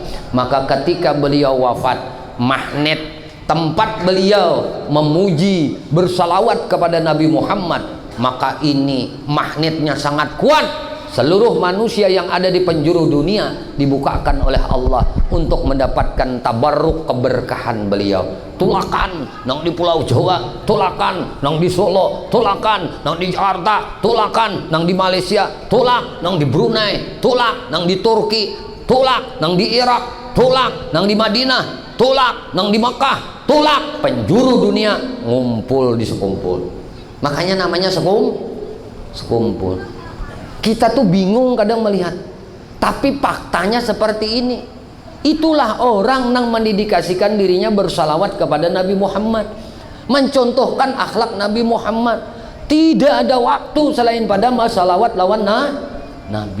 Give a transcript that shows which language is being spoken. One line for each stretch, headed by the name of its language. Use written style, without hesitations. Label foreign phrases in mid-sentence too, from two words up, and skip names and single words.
Indonesian: Maka ketika beliau wafat, magnet tempat beliau memuji bersalawat kepada Nabi Muhammad, maka ini magnetnya sangat kuat. Seluruh manusia yang ada di penjuru dunia dibukakan oleh Allah untuk mendapatkan tabarruk keberkahan beliau.
Banjar: Tulakan nang di Pulau Jawa, tulakan nang di Solo, tulakan nang di Jakarta, tulakan nang di Malaysia, tulak nang di Brunei, tulak nang di Turki, tulak nang di Irak, tulak nang di Madinah, tulak nang di Mekah, tulak penjuru dunia ngumpul di sekumpul.
Indonesian: Makanya namanya sekumpul. Kita tuh bingung kadang melihat, tapi faktanya seperti ini. Itulah orang yang mendedikasikan dirinya bersalawat kepada Nabi Muhammad, mencontohkan akhlak Nabi Muhammad.
Banjar: Tidak ada waktu selain pada salawat lawan Nabi.